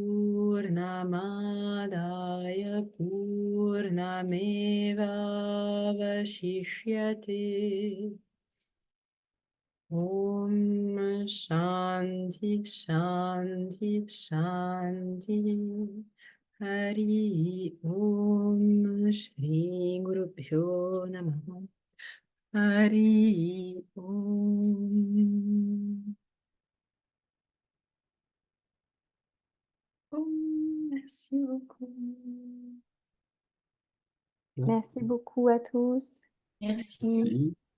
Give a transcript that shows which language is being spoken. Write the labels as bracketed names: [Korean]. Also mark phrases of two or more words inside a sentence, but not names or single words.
[Sanskrit] Purnamadaya Purnameva Vashishyate Om Shanti Shanti Shanti Hari Om Shri Guru Pyo Namaha Hari Om. [French] Merci beaucoup. Merci beaucoup à tous. Merci. Merci.